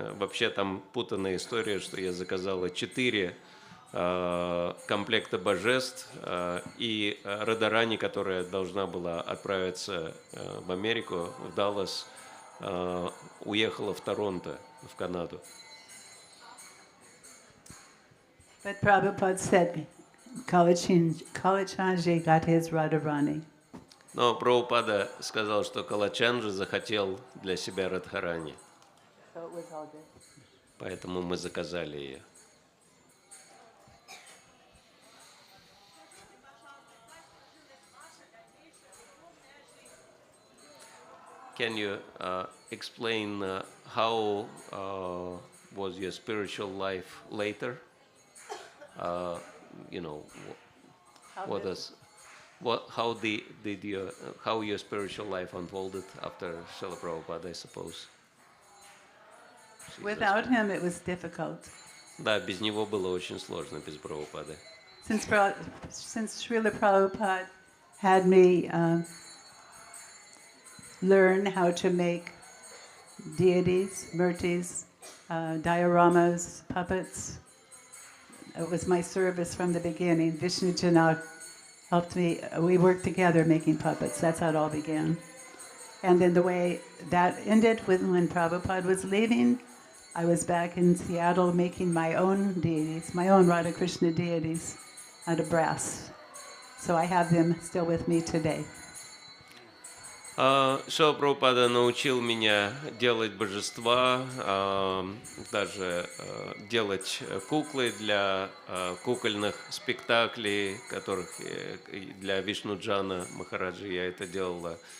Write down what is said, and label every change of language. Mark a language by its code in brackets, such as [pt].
[ru] Вообще там путанная история, что я заказала 4 комплекта божеств, и Радharani, которая должна была отправиться в Америку, в Даллас, уехала в Торонто, в Канаду. [en] But Prabhupada said Kalachandji got his Radharani. [ru] Но Прабхупада сказал, что Калачанджи захотел для себя Радхарани. [en] So it was all good. [ru] Поэтому мы заказали ее. [en] Can you explain how was your spiritual life later? You know, how your spiritual life unfolded after Srila Prabhupada, I suppose? Without him, it was difficult. [ru] Да, без него было очень сложно, без Прабхупады. [en] Since Srila Prabhupada had me learn how to make deities, murtis, dioramas, puppets. It was my service from the beginning. Vishnu Janak helped me. We worked together making puppets. That's how it all began. And then the way that ended when Prabhupada was leaving, I was back in Seattle making my own deities, my own Radha Krishna deities out of brass. So I have them still with me today. [ru] Шрила Прабхупада научил меня делать божества, даже делать куклы для кукольных спектаклей, которых для Вишнуджана Махараджи я это делала.